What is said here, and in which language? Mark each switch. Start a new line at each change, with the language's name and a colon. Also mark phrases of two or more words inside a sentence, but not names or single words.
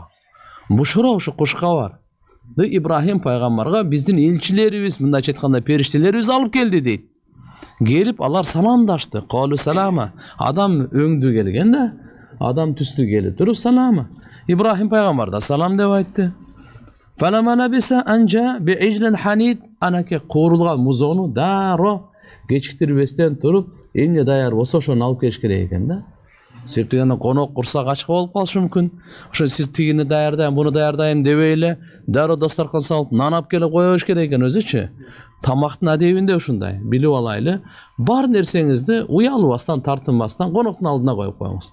Kyrgyz: Бушра ушу кушкабар. Ибрахим пайгамбарга биздин элчилерибиз, мындайча айтканда периштелерибиз алып келди дейт. Келип алар саламдашты.
Arabic: قالوا سلاما.
Kyrgyz: Адам өңдү келген да, адам түстү келип туруп салама. Ибрахим пайгамбар да салам деп айтты.
Arabic: فما لبث أن جاء بعجل حنيذ,
Kyrgyz: анаке куурулган музону даро кечиктирбестен туруп, эмне даяр болсо ошону алып келиш керек экен да. Себептен конок курсак ачык болуп калышы мүмкүн. Ошо сиз тигини даярдайм, буну даярдайм дебей эле дароо дасторкон салып нан алып келип коебуш керек экен өзүчү. Тамактын адебинде ушундай, билип алайлы. Бар нерсеңизди уялбастан, тартынбастан коноктун алдына коюп коюңуз.